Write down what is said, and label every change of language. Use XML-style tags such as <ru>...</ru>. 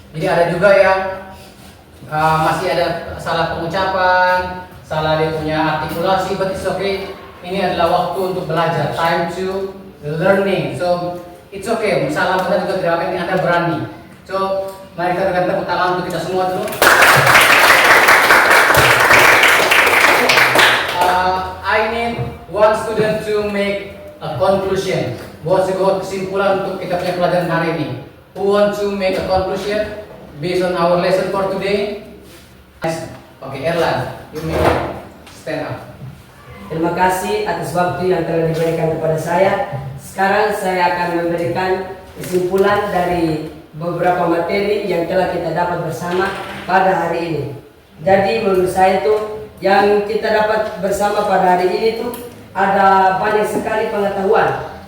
<id>Jadi ada juga yang masih ada salah pengucapan, salah dia punya artikulasi,</id> <en>but it's okay.</en> <id>Ini adalah waktu untuk belajar,</id> <en>time to learning. So it's okay,</en> <id>salah benar juga tidak apa ini Anda berani. So mari kita berikan tepuk tangan untuk kita semua dulu.</id> <en>I need one student to make a conclusion.</en> <id>Buat sebuah kesimpulan untuk kita punya pelajaran hari ini.</id> <en>Who want to make a conclusion based on our lesson for today? Okay, Erlan, you may stand up.</en> <id>Terima kasih atas waktu yang telah diberikan kepada saya. Sekarang saya akan memberikan kesimpulan dari beberapa materi yang telah kita dapat bersama pada hari ini. Jadi menurut saya itu yang kita dapat bersama pada hari ini itu ada banyak sekali pengetahuan.</id>